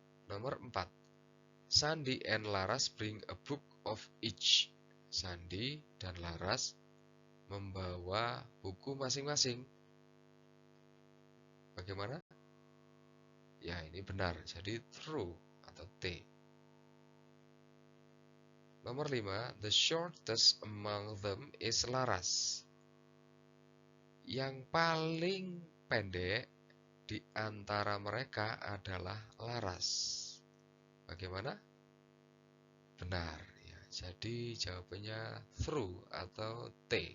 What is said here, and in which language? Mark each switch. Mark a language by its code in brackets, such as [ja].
[id] Nomor 4, [en] Sandi and Laras bring a book of each. [id] Sandi dan Laras membawa buku masing-masing. Bagaimana? Ya, ini benar, jadi true atau T. Nomor 5, [en] the shortest among them is Laras. [id] Yang paling pendek di antara mereka adalah Laras. Bagaimana? Benar ya. Jadi jawabannya true atau T.